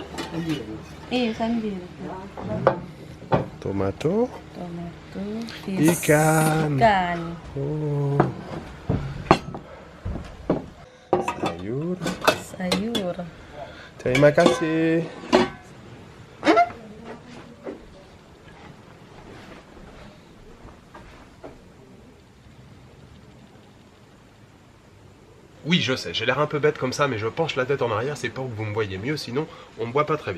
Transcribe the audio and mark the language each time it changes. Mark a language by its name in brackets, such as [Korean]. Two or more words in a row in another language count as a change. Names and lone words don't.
[Indonesian] Iya, sambil. Tomato, Fish. ikan. Ikan. Oh. Sayur. Terima kasih. [French] Oui, je sais, j'ai l'air un peu bête comme ça, mais je penche la tête en arrière, c'est pour que vous me voyez mieux, sinon on me voit pas très bien.